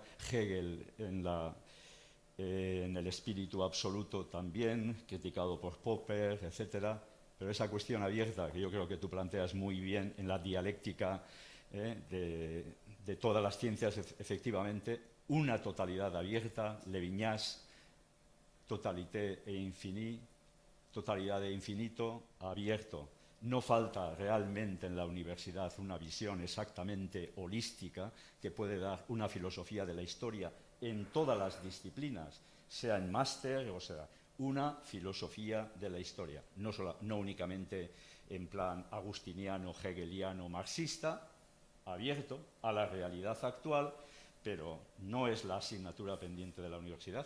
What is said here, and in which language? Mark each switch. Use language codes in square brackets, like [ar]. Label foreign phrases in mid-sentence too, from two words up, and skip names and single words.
[es] Hegel en el espíritu absoluto también, criticado por Popper, etcétera. Pero esa cuestión abierta, que yo creo que tú planteas muy bien en la dialéctica de de todas las ciencias, efectivamente, una totalidad abierta, Levinas, [fr] totalité e infini, [es] totalidad e infinito, abierto. No falta realmente en la universidad una visión exactamente holística que puede dar una filosofía de la historia en todas las disciplinas, sea en máster o sea una filosofía de la historia, no únicamente en plan agustiniano, hegeliano, marxista, abierto a la realidad actual, pero no es la asignatura pendiente de la universidad.